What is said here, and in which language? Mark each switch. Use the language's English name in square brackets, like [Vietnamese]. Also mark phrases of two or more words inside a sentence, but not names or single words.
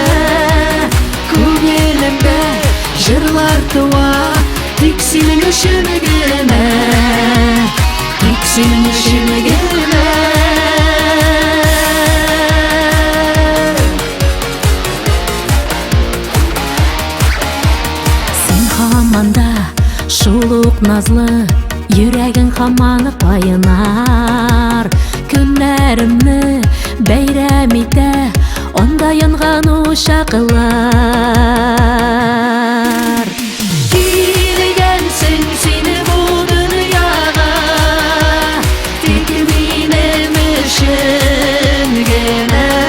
[Kazakh] Көңілімде жырлар туа, тек сенің үшін ғана, тек сенің үшін ғана. [Tatar] Сен хаманда шулук назлы, йөрәгең хаман кайнар. Көннәремне бәйрәм итә, анда янган ушаклар. Килгәнсең сине бу дөньяга, тик минем өчен генә.